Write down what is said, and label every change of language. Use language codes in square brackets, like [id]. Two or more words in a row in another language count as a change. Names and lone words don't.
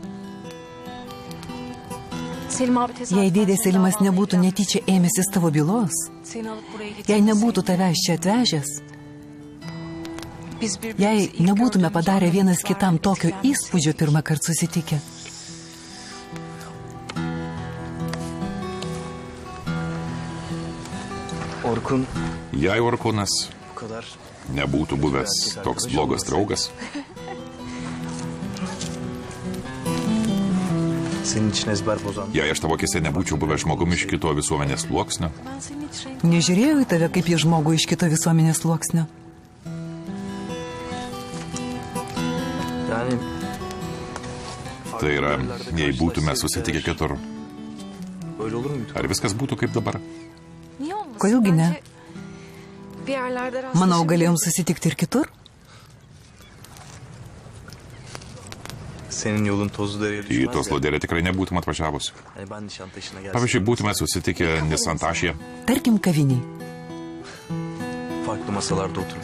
[lt] jei dėdė Selimas nebūtų netyčia ėmęsis tavo bylos, jei nebūtų tavęs čia atvežęs, jei nebūtume padarę vienas kitam tokio įspūdžio pirmą kartą susitikę. Orkun Jei Orkunas [tr] bu kadar [lt] nebūtų buvęs toks blogas draugas, [tr] senin için ezber bozan. [lt] jei aš tavo akise nebūčiau buvęs žmogumi iš kito visuomenės sluoksnio, Nežiūrėjau į tave kaip į žmogų iš kito visuomenės sluoksnio. [tr] Yani [lt] tai yra, jei būtume susitikę kitur, [tr] böyle olur muydu? [lt] ar viskas būtų kaip dabar? Kodėlgi ne? Manau, galėjom susitikti ir kitur. [tr] Senin yolun tozlu dereye [lt] Į [tr] düşmez [lt] tos [tr] ya. [lt] loderę tikrai nebūtum atvažiavus. [tr] Yani ben Nişantaşı'na gelsem [lt] Pavyzdžiui, būtume susitikę Nisantašyje, Tarkim, kaviniai. [tr] farklı masalarda oturmuş.